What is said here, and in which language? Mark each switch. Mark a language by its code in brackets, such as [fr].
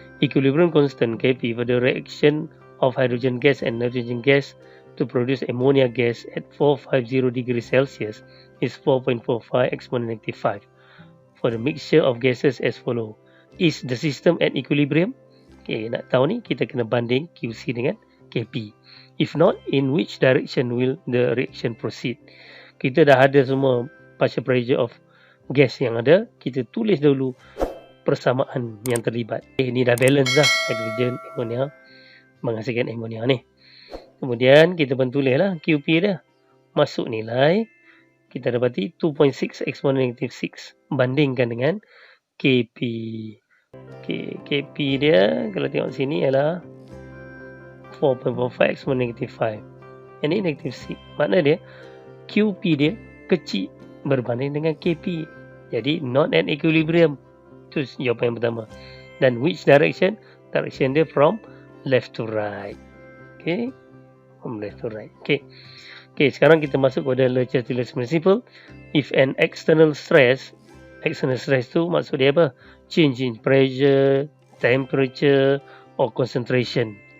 [en] Equilibrium constant Kp for the reaction of hydrogen gas and nitrogen gas to produce ammonia gas at 450 degrees Celsius is 4.45 exponent -5. For the mixture of gases as follow. Is the system at equilibrium? [ms] Okay, nak tahu ni kita kena banding QC dengan Kp. [en] If not, in which direction will the reaction proceed? [ms] Kita dah ada semua [en] partial pressure of gas [ms] yang ada. Kita tulis dulu persamaan yang terlibat. Ini dah balance dah, hydrogen, ammonia, menghasilkan ammonia ni. Kemudian kita pun tulis lah QP dia. Masuk nilai, kita dapati 2.6 exponent -6 bandingkan dengan KP. Okay, KP dia kalau tengok sini ialah 4.45 exponent -5. Yang ni -6. Makna dia QP dia kecil berbanding dengan KP. Jadi [en] not at equilibrium. [ms] Itu jawapan yang pertama. [en] Dan which direction? Direction dia from left to right. Okay, from left to right. Okay, [ms] sekarang kita masuk kepada [en] Le Chatelier's principle. If an external stress [ms] tu maksud dia apa? [en] Change in pressure, temperature or concentration.